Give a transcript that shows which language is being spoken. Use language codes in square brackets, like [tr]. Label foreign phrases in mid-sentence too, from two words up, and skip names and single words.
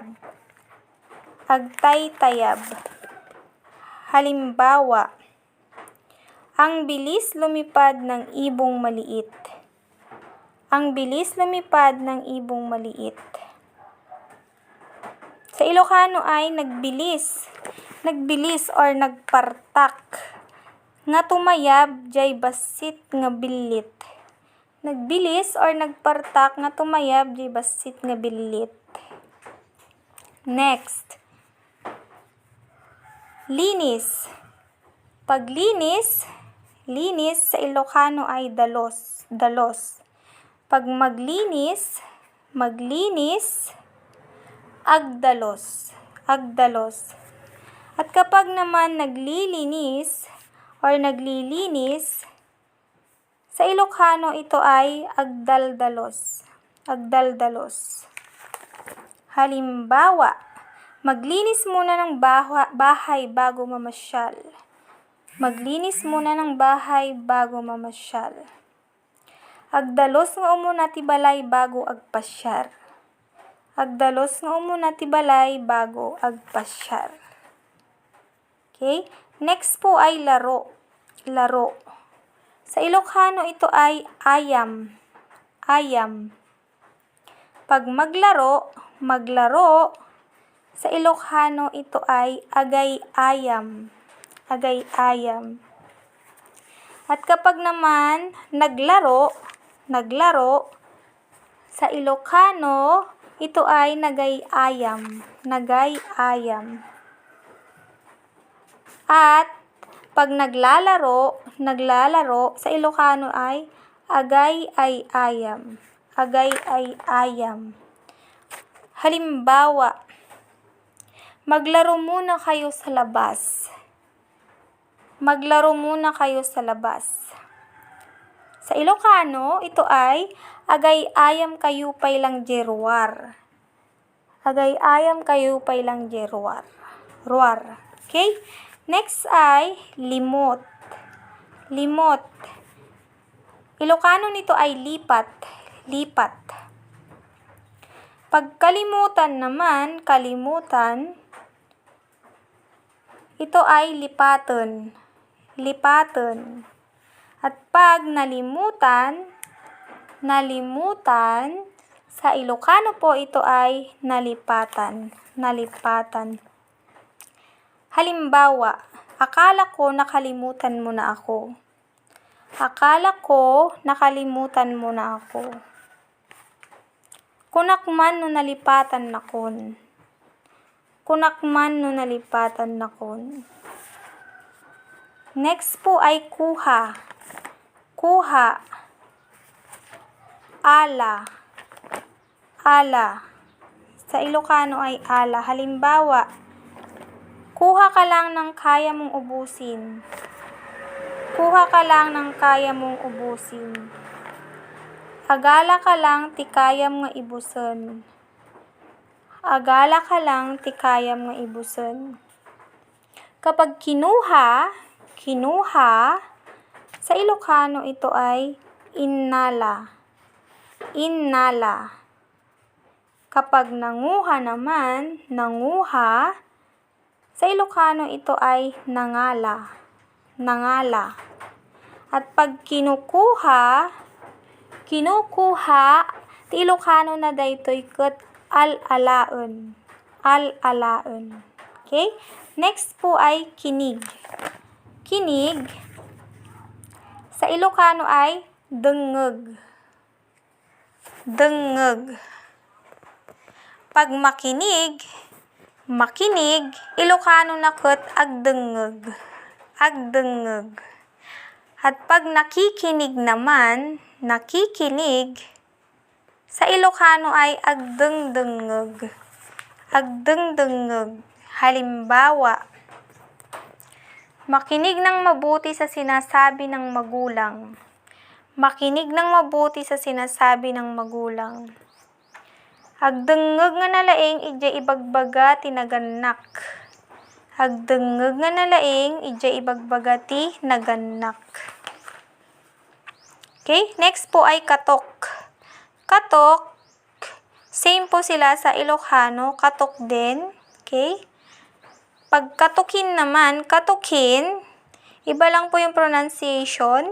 [ilo] Agtaytayab. [tl] Halimbawa, ang bilis lumipad ng ibong maliit. Ang bilis lumipad ng ibong maliit. Sa Ilocano ay nagbilis. [ilo] Nagbilis or nagpartak. Nga tumayab, jay basit nga bilit. Nagbilis or nagpartak nga tumayab, jay basit nga bilit. [tl] Next. Linis. Pag linis sa Ilocano ay dalos. Dalos. Pag maglinis, [ilo] agdalos. Agdalos. [tl] At kapag naman naglilinis or naglilinis, sa Ilocano ito ay agdaldalos. [ilo] Agdaldalos. [tl] Halimbawa, maglinis muna ng bahay bago mamasyal. Maglinis muna ng bahay bago mamasyal. [ilo] Agdalos nga umuna ti balay bago agpasyar. Agdalos nga umuna ti balay bago agpasyar. [tl] Okay? Next po ay laro. Laro. Sa Ilocano ito ay ayam. Ayam. Pag maglaro, Maglaro. Sa Ilocano, ito ay agay-ayam. [ilo] Agay-ayam. [tl] At kapag naman naglaro, sa Ilocano, ito ay nagay-ayam. [ilo] Nagay-ayam. [tl] At pag naglalaro, sa Ilocano ay agay-ay-ayam. [ilo] Agay-ay-ayam. [tl] Halimbawa, maglaro muna kayo sa labas. Maglaro muna kayo sa labas. Sa Ilocano, ito ay [ilo] agay-ayam kayo pay lang jeruar. Agay-ayam kayo pay lang jeruar. Ruar. [tl] Okay? Next ay limot. Limot. Ilocano nito ay lipat. [ilo] Lipat. [tl] Pag kalimutan naman, kalimutan, ito ay lipatan. [ilo] Lipatan. [tl] At pag nalimutan, sa Ilocano po ito ay nalipatan. [ilo] Nalipatan. [tl] Halimbawa, akala ko nakalimutan mo na ako. Akala ko nakalimutan mo na ako. [ilo] Kunakman no nalipatan na kon. Kunakman no nalipatan na kon. [tl] Next po ay kuha. Kuha. [ilo] Ala. Ala. [tl] Sa Ilocano ay ala. Halimbawa, kuha ka lang ng kaya mong ubusin. Kuha ka lang ng kaya mong ubusin. [ilo] Agala ka lang ti kayam nga ibusen. Agala ka lang ti kayam nga ibusen. [tl] Kapag kinuha, sa Ilocano ito ay innala. [ilo] Innala. [tl] Kapag nanguha naman, sa Ilocano ito ay nangala. [ilo] Nangala. [tl] At pag kinukuha, [ilo] ti Ilocano na daytoy ket al-alaen. Al-alaen. [tl] Okay? Next po ay kinig. Kinig. Sa Ilocano ay dengeg. Dengeg. Pag makinig, [ilo] Ilocano na ket agdengeg. Agdengeg. [tl] At pag nakikinig naman, sa Ilocano ay agdengdengeg. [ilo] Agdengdengeg. [tl] Halimbawa, makinig ng mabuti sa sinasabi ng magulang. Makinig ng mabuti sa sinasabi ng magulang. [ilo] Agdengeg nga nalaing ijay ibagbaga ti naganak. Agdengeg nga nalaing ijay ibagbaga ti naganak. [tl] Okay, next po ay katok. Katok, same po sila sa Ilocano, katok din. Okay? Pag katukin naman, katukin, iba lang po yung pronunciation.